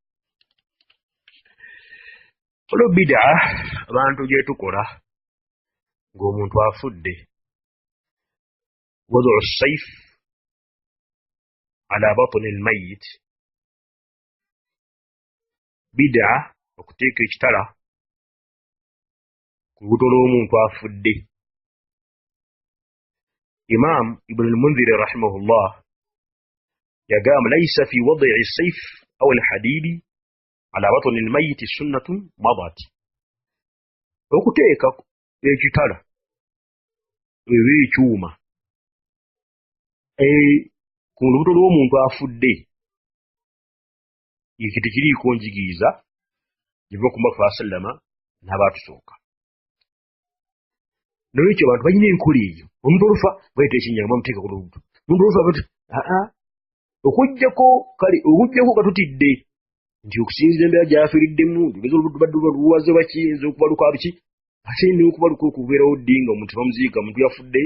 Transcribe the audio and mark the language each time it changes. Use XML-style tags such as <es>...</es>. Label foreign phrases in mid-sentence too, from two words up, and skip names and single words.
<lg>Olwo bid'a abantu gye tukola ng'omuntu afudde,</lg> <ar>وضع السيف على بطن الميت,</ar> <lg>bid'a okuteeka ekitala ku lubuto lw'omuntu afudde.</lg> <ar>Imam Ibn al-Munzir rahimahullah yagamba ليس في وضع السيف أو الحديد على بطن الميت سنة ماضية,</ar> <lg>okuteeka ekitala eba ekyuma ku lubuto lw'omuntu afudde ekyo tekiriiko njigiriza giva ku Muhammad</lg> <ar>صلى الله عليه وسلم</ar> <lg>n'abatusooka. Nolwekyo abantu balina enkola eyo. Omuntu olufa bayita ekinyama bamuteeka ku lubuto, omuntu olufa okujjako kale okujjako katutidde nti okusinzira embeera gy'afiiriddemu lugeza olubuto badde luwaze bakiyinza okuba luka biki ate n'okuba luka okubeerawo ddi nga omuntu bamuziika omuntu yafudde.</lg>